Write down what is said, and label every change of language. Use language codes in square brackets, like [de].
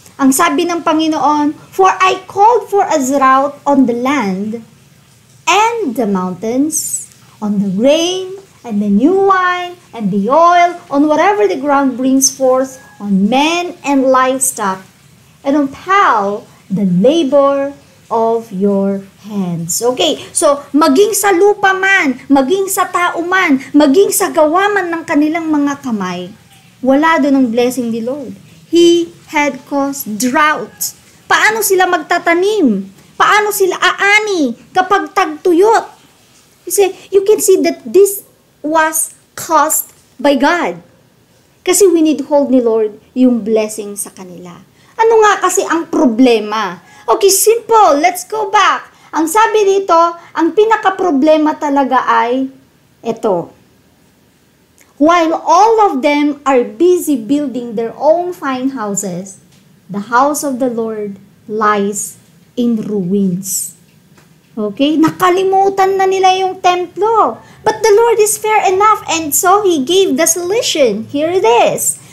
[en] Ang sabi ng Panginoon, For I called for a drought on the land and the mountains, on the grain and the new wine and the oil, on whatever the ground brings forth, on men and livestock, and on Pal, the labor of your hands. [tl] Okay, so maging sa lupa man, maging sa tao man, maging sa gawa man ng kanilang mga kamay, wala doon ang blessing ni Lord. [en] He had caused drought. Paano sila magtatanim? [tl] Paano sila aani kapag tagtuyot? [en] You can see that this was caused by God. [tl] Kasi winithhold ni Lord yung blessing sa kanila. Ano nga kasi ang problema? Okay, simple. Let's go back. Ang sabi dito, ang pinaka-problema talaga ay ito. [en] While all of them are busy building their own fine houses, the house of the Lord lies in ruins. Okay? Nakalimutan na nila yung templo. But the Lord is fair enough, and so He gave the solution. Here it is.